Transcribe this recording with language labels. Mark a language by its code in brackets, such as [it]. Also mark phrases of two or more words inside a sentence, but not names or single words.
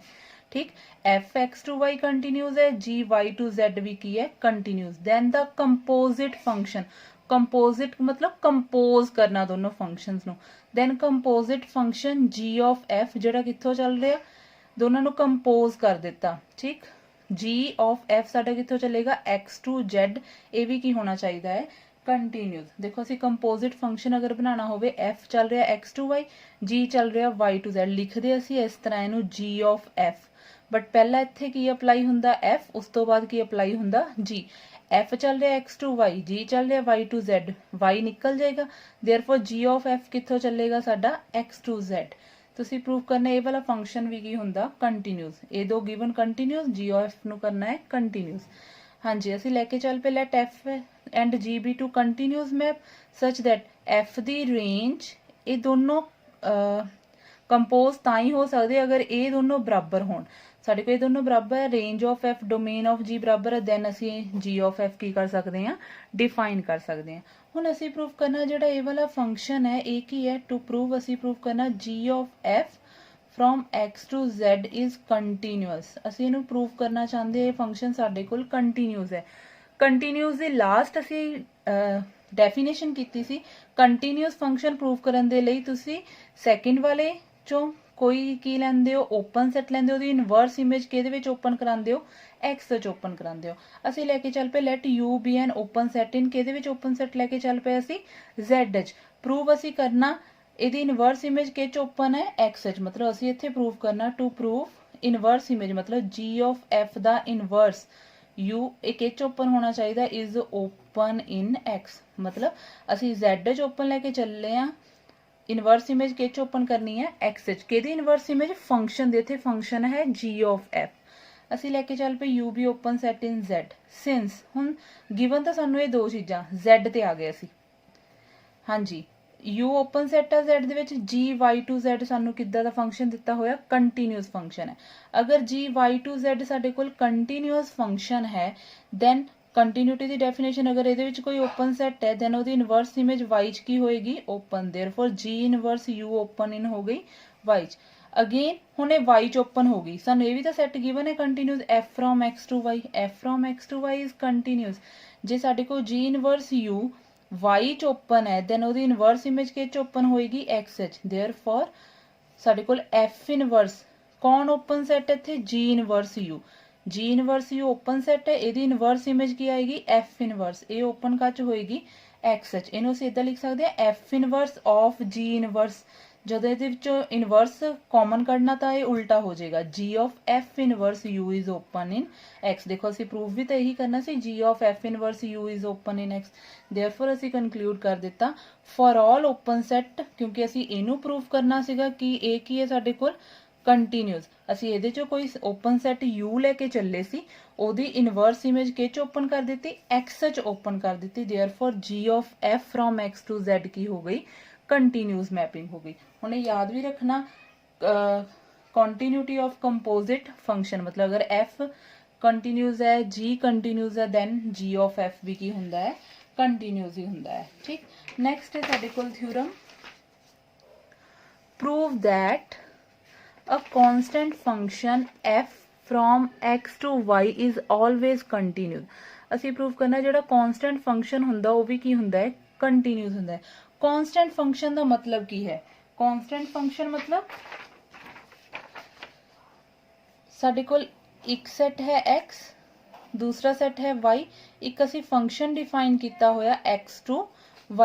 [pa] ठीक, f x टू y कंटीन्यूअस है, g y टू z भी की है कंटीन्यूअस। [en] then the composite function, [pa] ਕੰਪੋਜ਼ਿਟ ਮਤਲਬ ਕੰਪੋਜ਼ ਕਰਨਾ ਦੋਨੋਂ ਫੰਕਸ਼ਨਸ ਨੋ। [en] then composite function [pa] g ऑफ f ਜਿਹੜਾ ਕਿੱਥੋਂ ਚੱਲ ਰਿਹਾ ਦੋਨੋਂ ਨੂੰ ਕੰਪੋਜ਼ ਕਰ ਦਿੱਤਾ। ठीक, g of f ਸਾਡਾ ਕਿੱਥੋਂ ਚੱਲੇਗਾ x to z, ਇਹ ਵੀ ਕੀ ਹੋਣਾ ਚਾਹੀਦਾ ਹੈ ਕੰਟੀਨਿਊਸ। ਦੇਖੋ ਅਸੀਂ [en] composite function [pa] ਅਗਰ ਬਣਾਉਣਾ ਹੋਵੇ f ਚੱਲ ਰਿਹਾ x to y, g ਚੱਲ ਰਿਹਾ y to z, ਲਿਖਦੇ ਅਸੀਂ ਇਸ ਤਰ੍ਹਾਂ ਇਹਨੂੰ g of f, ਬਟ ਪਹਿਲਾਂ ਇੱਥੇ ਕੀ ਅਪਲਾਈ ਹੁੰਦਾ f, ਉਸ ਤੋਂ ਬਾਅਦ ਕੀ ਅਪਲਾਈ ਹੁੰਦਾ g। f ਚੱਲ ਰਿਹਾ x to y, g ਚੱਲ ਰਿਹਾ y to z, y ਨਿਕਲ ਜਾਏਗਾ, therefore g of f ਕਿੱਥੋਂ ਚੱਲੇਗਾ ਸਾਡਾ x to z। ਤੁਸੀਂ ਪ੍ਰੂਵ ਕਰਨਾ ਇਹ ਵਾਲਾ ਫੰਕਸ਼ਨ ਵੀ ਕੀ ਹੁੰਦਾ ਕੰਟੀਨਿਊਸ, ਇਹ ਦੋ [en] given continuous, [pa] g of f ਨੂੰ ਕਰਨਾ ਹੈ ਕੰਟੀਨਿਊਸ। ਹਾਂਜੀ ਅਸੀਂ ਲੈ ਕੇ ਚੱਲ ਪਏ [en] Let f and g be to continuous map such that [pa] f ਦੀ ਰੇਂਜ, ਇਹ ਦੋਨੋਂ ਕੰਪੋਜ਼ ਤਾਂ ਹੀ ਹੋ ਸਕਦੇ ਅਗਰ ਇਹ ਦੋਨੋਂ ਬਰਾਬਰ ਹੋਣ। ਸਾਡੇ ਕੋਲ ਇਹ ਦੋਨੋਂ ਬਰਾਬਰ ਹੈ, [en] range of f domain of g [pa] ਬਰਾਬਰ ਹੈ, ਦੈਨ ਅਸੀਂ g of f ਕੀ ਕਰ ਸਕਦੇ ਹਾਂ ਡਿਫਾਈਨ ਕਰ ਸਕਦੇ ਹਾਂ। ਹੁਣ ਅਸੀਂ ਪ੍ਰੂਵ ਕਰਨਾ ਜਿਹੜਾ ਇਹ ਵਾਲਾ ਫੰਕਸ਼ਨ ਹੈ ਇਹ ਕੀ ਹੈ, [en] to prove [pa] ਅਸੀਂ ਪ੍ਰੂਵ ਕਰਨਾ [en] g of f from x to z is continuous। [pa] ਅਸੀਂ ਇਹਨੂੰ ਪ੍ਰੂਵ ਕਰਨਾ ਚਾਹੁੰਦੇ ਇਹ ਫੰਕਸ਼ਨ ਸਾਡੇ ਕੋਲ ਕੰਟੀਨਿਊਸ ਹੈ। ਕੰਟੀਨਿਊਸ ਦੀ ਲਾਸਟ ਅਸੀਂ ਡੈਫੀਨੇਸ਼ਨ ਕੀਤੀ ਸੀ। ਕੰਟੀਨਿਊਸ ਫੰਕਸ਼ਨ ਪ੍ਰੂਵ ਕਰਨ ਦੇ ਲਈ ਤੁਸੀਂ ਸੈਕਿੰਡ ਵਾਲੇ ਚੋਂ ਕੋਈ ਕੀ ਲੈਂਦੇ ਹੋ, [en] open set [pa] ਲੈਂਦੇ ਹੋ, ਉਹਦੀ [en] inverse image [pa] ਕਿਹਦੇ ਵਿੱਚ ਓਪਨ ਕਰਾਉਂਦੇ ਹੋ, x ਵਿੱਚ ਓਪਨ ਕਰਾਉਂਦੇ ਹੋ। ਅਸੀਂ ਲੈ ਕੇ ਚੱਲ ਪਏ [en] Let u be an open set in, [pa] ਕਿਹਦੇ ਵਿੱਚ [en] open set [pa] ਲੈ ਕੇ ਚੱਲ ਪਏ ਅਸੀਂ z ਵਿੱਚ। ਪ੍ਰੂਵ ਅਸੀਂ ਕਰਨਾ ਇਹਦੀ [en] inverse image [pa] ਕਿਹ ਚ ਓਪਨ ਹੈ x ਵਿੱਚ, ਮਤਲਬ ਅਸੀਂ ਇੱਥੇ ਪ੍ਰੂਵ ਕਰਨਾ [en] to prove inverse image, [pa] ਮਤਲਬ g of f ਦਾ ਇਨਵਰਸ u ਇਹ ਕਿਹ ਚ ਓਪਨ ਹੋਣਾ ਚਾਹੀਦਾ [en] is open in x, [pa] ਮਤਲਬ ਅਸੀਂ z ਵਿੱਚ ਓਪਨ ਲੈ ਕੇ ਚੱਲੇ ਆ, [en] inverse image [pa] ਕਿਹ ਚ ਓਪਨ ਕਰਨੀ ਹੈ x ਵਿੱਚ। ਕਿਹਦੀ [en] inverse image, [pa] ਫੰਕਸ਼ਨ ਦੇ, ਇੱਥੇ ਫੰਕਸ਼ਨ ਹੈ g of f। ਅਸੀਂ ਲੈ ਕੇ ਚੱਲ ਪਏ [en] u be open set in z since, [pa] ਹੁਣ ਗਿਵਨ ਤਾਂ ਸਾਨੂੰ ਇਹ ਦੋ ਚੀਜ਼ਾਂ z ਤੇ ਆ ਗਏ ਅਸੀਂ। ਹਾਂਜੀ u [en] open set [pa] ਆ z ਦੇ ਵਿੱਚ, g y to z ਸਾਨੂੰ ਕਿੱਦਾਂ ਦਾ ਫੰਕਸ਼ਨ ਦਿੱਤਾ ਹੋਇਆ [en] continuous function [pa] ਹੈ। ਅਗਰ g y to z ਸਾਡੇ ਕੋਲ [en] continuous function [pa] ਹੈ ਦੈਨ ਕੰਟੀਨਿਊਟੀ ਦੀ ਡੈਫੀਨੇਸ਼ਨ, ਅਗਰ ਇਹਦੇ ਵਿੱਚ ਕੋਈ [en] open set [pa] ਹੈ ਦੈਨ ਉਹਦੀ [en] inverse image [pa] y ਚ ਕੀ ਹੋਏਗੀ ਓਪਨ, देयरफॉर g ਇਨਵਰਸ u [en] open in [pa] ਹੋ ਗਈ y ਚ। ਅਗੇਨ ਹੁਣ ਇਹ y ਚ ਓਪਨ ਹੋ ਗਈ, ਸਾਨੂੰ ਇਹ ਵੀ ਤਾਂ [en] set given [pa] ਹੈ [en] continuous f from x to y, f from x to y is continuous. [pa] ਜੇ ਸਾਡੇ ਕੋਲ g ਇਨਵਰਸ u y ਚ ਓਪਨ ਹੈ ਦੈਨ ਉਹਦੀ [en] inverse image [pa] ਕਿਹ ਚ ਓਪਨ ਹੋਏਗੀ x ਵਿੱਚ, देयरफॉर ਸਾਡੇ ਕੋਲ f ਇਨਵਰਸ ਕੌਣ [en] open set [pa] ਇੱਥੇ g ਇਨਵਰਸ u, g ਇਨਵਰਸ u [en] open set [pa] ਹੈ, ਇਹਦੀ [en] inverse image [pa] ਕੀ ਆਏਗੀ f ਇਨਵਰਸ, ਇਹ ਓਪਨ ਕੱਚ ਹੋਏਗੀ x ਵਿੱਚ। ਇਹਨੂੰ ਅਸੀਂ ਇਦਾਂ ਲਿਖ ਸਕਦੇ ਹਾਂ f [en] inverse of g inverse, [pa] ਜਦੋਂ ਇਹਦੇ ਵਿੱਚੋਂ [en] inverse common [pa] ਕੱਢਣਾ ਤਾਂ ਇਹ ਉਲਟਾ ਹੋ ਜਾਏਗਾ, g of f ਇਨਵਰਸ u [en] is open in x। [pa] ਦੇਖੋ ਅਸੀਂ ਪ੍ਰੂਵ ਵੀ ਤਾਂ ਇਹੀ ਕਰਨਾ ਸੀ, g of f ਇਨਵਰਸ u [en] is open in x, [pa] देयरफॉर ਅਸੀਂ ਕਨਕਲੂਡ ਕਰ ਦਿੱਤਾ [en] for all open set, [pa] ਕਿਉਂਕਿ ਅਸੀਂ ਇਹਨੂੰ ਪ੍ਰੂਵ ਕਰਨਾ ਸੀਗਾ ਕਿ ਇਹ ਕੀ ਹੈ ਸਾਡੇ ਕੋਲ ਕੰਟੀਨਿਊਸ। ਅਸੀਂ ਇਹਦੇ ਚੋਂ ਕੋਈ [en] open set [pa] u ਲੈ ਕੇ ਚੱਲੇ ਸੀ, ਉਹਦੀ ਇਨਵਰਸ ਇਮੇਜ ਕਿਹ ਚ ਓਪਨ ਕਰ ਦਿੱਤੀ x ਚ ਓਪਨ ਕਰ ਦਿੱਤੀ, [en] therefore g of f from x to z [pa] ਕੀ ਹੋ ਗਈ [en] continuous mapping [pa] ਹੋ ਗਈ। ਹੁਣ ਇਹ ਯਾਦ ਵੀ ਰੱਖਣਾ [en] continuity of composite function, [pa] ਮਤਲਬ ਅਗਰ f ਕੰਟੀਨਿਊਸ ਹੈ g ਕੰਟੀਨਿਊਸ ਹੈ ਦੈਨ g of f ਵੀ ਕੀ ਹੁੰਦਾ ਹੈ ਕੰਟੀਨਿਊਸ ਹੀ ਹੁੰਦਾ ਹੈ। ਠੀਕ, ਨੈਕਸਟ ਹੈ ਸਾਡੇ ਕੋਲ ਥਿਊਰਮ, [en] prove that a constant function f from x to y is always continuous. [pa] ਅਸੀਂ ਪ੍ਰੂਵ ਕਰਨਾ ਜਿਹੜਾ [en] constant function [pa] ਹੁੰਦਾ ਉਹ ਵੀ ਕੀ ਹੁੰਦਾ ਹੈ continuous ਹੁੰਦਾ ਹੈ। [en] constant function [pa] ਦਾ ਮਤਲਬ ਕੀ ਹੈ, [en] constant function [pa] ਮਤਲਬ ਸਾਡੇ ਕੋਲ ਇੱਕ ਸੈਟ ਹੈ x, ਦੂਸਰਾ ਸੈਟ ਹੈ y, ਇੱਕ ਅਸੀਂ [en] function define [pa] ਕੀਤਾ ਹੋਇਆ x to y।